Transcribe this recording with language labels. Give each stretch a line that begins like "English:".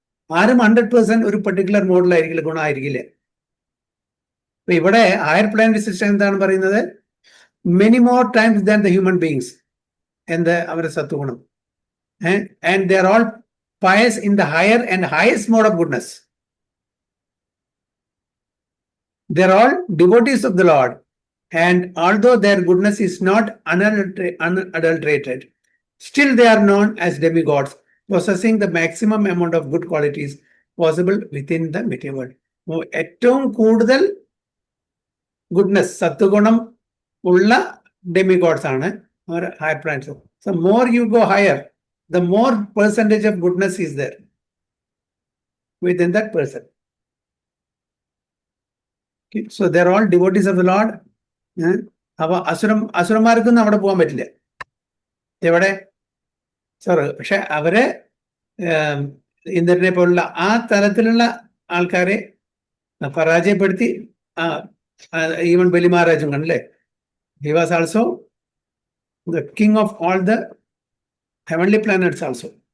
Malayalam: ആരും 100% ഒരു പെർട്ടിക്കുലർ മോഡലായിരിക്കില്ല, ഗുണമായിരിക്കില്ല. അപ്പൊ ഇവിടെ ഹയർ പ്ലാനറ്ററി സിസ്റ്റം എന്താണ് പറയുന്നത്?
English: many more times than the human beings
Malayalam: എന്ത് അവരുടെ സത്വഗുണം.
English: And they are all pious in the higher and highest mode of goodness. They are all devotees of the Lord, and although their goodness is not unadulterated, still they are known as demigods, possessing the maximum amount of good qualities possible within the material world.
Malayalam: ഏറ്റവും കൂടുതൽ goodness സത്വഗുണം ഉള്ള ഡെമിഗോഡ്സ് ആണ് higher planets.
English: So more you go higher, the more percentage of goodness is there within that person. Okay, so they're all devotees of the Lord.
Malayalam: അപ്പൊ അസുരന്മാർക്കൊന്നും അവിടെ പോകാൻ പറ്റില്ല. എവിടെ പക്ഷെ അവരെ ഇന്ദ്രനെ പോലുള്ള ആ തലത്തിലുള്ള ആൾക്കാരെ പരാജയപ്പെടുത്തി ഈവൻ ബലി മഹാരാജും കണ്ടല്ലേ,
English: He was also the king of all the heavenly planets also.